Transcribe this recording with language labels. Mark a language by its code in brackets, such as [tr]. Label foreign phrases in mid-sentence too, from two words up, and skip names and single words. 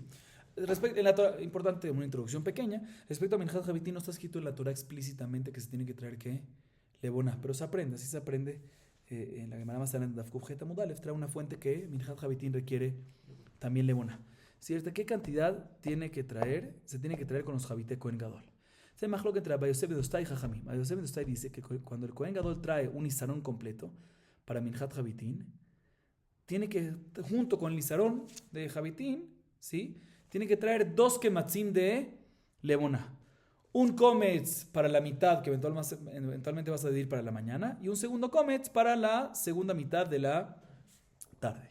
[es] En la Torah, importante, una introducción pequeña. Respecto a [he] מנחת חביתין, [es] no está escrito en la Torah explícitamente que se tiene que traer ¿qué? Levona, pero se aprende, así se aprende en la Gemara más adelante de [he] דף קוף חית עמוד אלף, [es] trae una fuente que [he] מנחת חביתין [es] requiere también Levona. ¿Cierto? ¿Qué cantidad tiene que traer? Se tiene que traer con los [he] חביתי כהן גדול. [es] Se majló que entre Abba Yosef ben Dostai y Jajamim. Abba Yosef ben Dostai dice que cuando el [he] כהן גדול [es] trae un Isarón completo para [he] מנחת חביתין, [es] tiene que, junto con el Isarón de Javitín, ¿sí? Tiene que traer 2 kematzim de Levona. Un kometz para la mitad que eventualmente vas a dividir para la mañana y un segundo kometz para la segunda mitad de la tarde.